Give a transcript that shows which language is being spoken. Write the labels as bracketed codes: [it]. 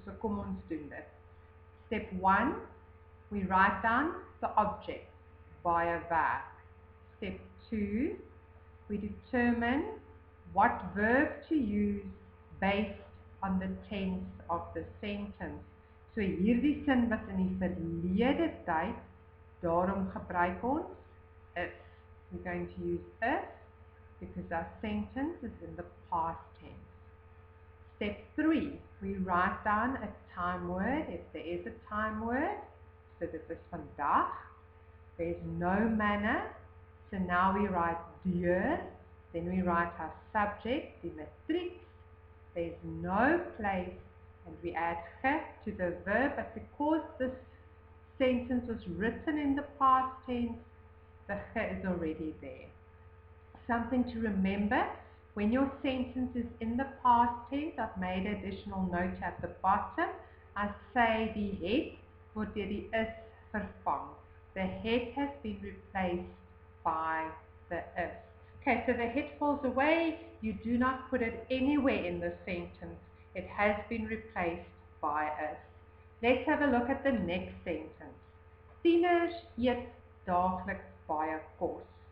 [af] So kom ons doen dit. [en] Step 1, we write down the object, [af] baie werk. [en] Step 2, we determine what verb to use based on the tense of the sentence. [af] So hierdie sin was in die verlede tyd, daarom gebruik ons if. [en] We're going to use if because our sentence is in the past tense. Step 3, we write down a time word if there is a time word. So this is vandag. There's no manner. So now we write deur. Then we write our subject, the matrieks. There's no place. And we add ge to the verb. But because this sentence was written in the past tense, the ge is already there. Something to remember, when your sentence is in the past tense, I've made an additional note at the bottom. I say [af] die het word deur die is vervang. [en] The het has been replaced by the is. Okay, so the het falls away. You do not put it anywhere in the sentence. It has been replaced by is. Let's have a look at the next sentence. [af] Tieners eet daagliks baie kos.